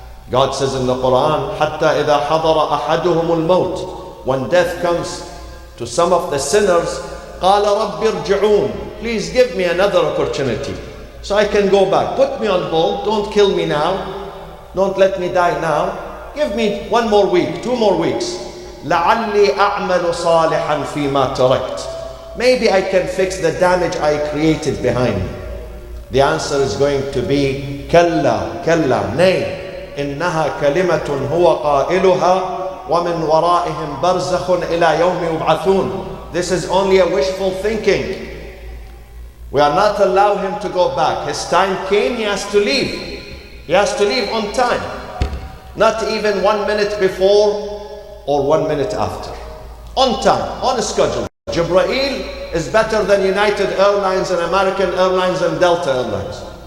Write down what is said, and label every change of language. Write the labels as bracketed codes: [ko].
[en] God says in the Quran, [ar] حَتَّى إِذَا حَضَرَ أَحَدُهُمُ الْمَوْتِ, [en] when death comes to some of the sinners, [ar] قَالَ رَبِّ ارْجِعُونَ, [en] please give me another opportunity so I can go back. Put me on hold, don't kill me now, don't let me die now. Give me 1 more week, 2 more weeks. [ar] لَعَلِّي أَعْمَلُ صَالِحًا فِي مَا تَرَكْتُ, [en] maybe I can fix the damage I created behind me. The answer is going to be [ar] كَلَّا كَلَّا, [en] nay, [ar] إِنَّهَا كَلِمَةٌ هُوَ قَائِلُهَا وَمِنْ وَرَائِهِمْ بَرْزَخٌ إِلَى يَوْمِ يُبْعَثُونَ. [en] This is only a wishful thinking. We are not allowed him to go back. His time came, he has to leave. He has to leave on time. Not even 1 minute before or 1 minute after. On time, on a schedule. Jibreel is better than United Airlines and American Airlines and Delta Airlines.